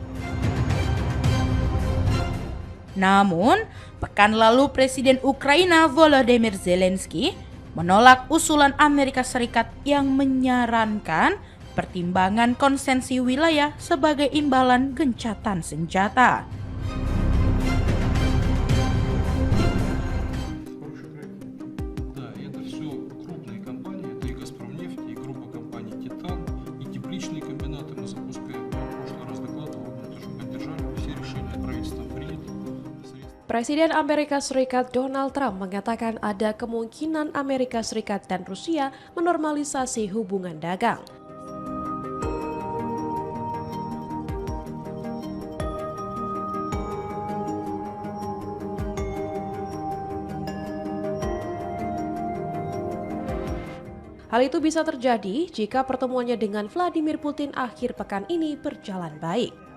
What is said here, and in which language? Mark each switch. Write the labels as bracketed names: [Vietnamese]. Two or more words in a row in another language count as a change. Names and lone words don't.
[Indonesian] Namun, pekan lalu Presiden Ukraina Volodymyr Zelensky menolak usulan Amerika Serikat yang menyarankan pertimbangan konsensi wilayah sebagai imbalan gencatan senjata. [Russian] Да, это все крупные компании, это и «Газпромнефть», и группа компаний «Титан», и тепличные комбинаты мы запускаем. Я в прошлый раз докладывал, мы тоже поддержали все решения правительства принято. [Indonesian] Presiden Amerika Serikat Donald Trump mengatakan ada kemungkinan Amerika Serikat dan Rusia menormalisasi hubungan dagang. Hal itu bisa terjadi jika pertemuannya dengan Vladimir Putin akhir pekan ini berjalan baik.